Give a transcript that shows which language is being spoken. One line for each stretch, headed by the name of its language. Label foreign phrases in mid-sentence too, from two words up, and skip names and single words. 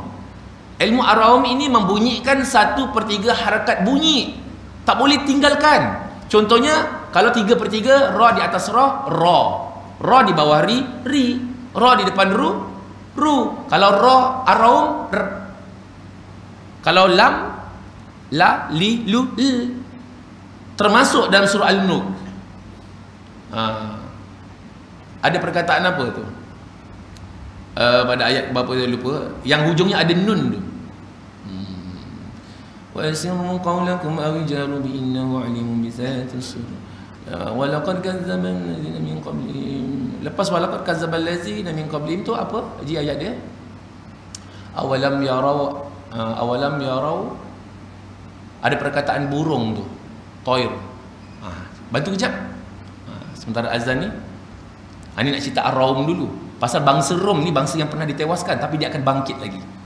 Malay: Ilmu Ar-Raum ini membunyikan 1/3 harakat bunyi, tak boleh tinggalkan. Contohnya kalau 3/3, ra di atas ra, ra di bawah ri, ra di depan ru. Kalau ra Ar-Raum, kalau lam, la, li, lu, termasuk dalam surah Al-Mulk. Ada perkataan apa tu? pada ayat berapa saya lupa, yang hujungnya ada nun tu.
Arabic: وأسروا قولكم أو اجهروا به إنه عليم بذات الصدور. ولقد كذب الذين من قبلهم.
Malay: Lepas
Arabic: ولقد كذب الذين من قبلهم
Malay: tu apa? Haji ayat dia.
Arabic: أولم يروا,
Malay: ada perkataan burung tu, toir. Bantu kejap. Sementara azan ni, ini nak cerita Ar-Raum dulu. Pasal bangsa Rom ni bangsa yang pernah ditewaskan, tapi dia akan bangkit lagi.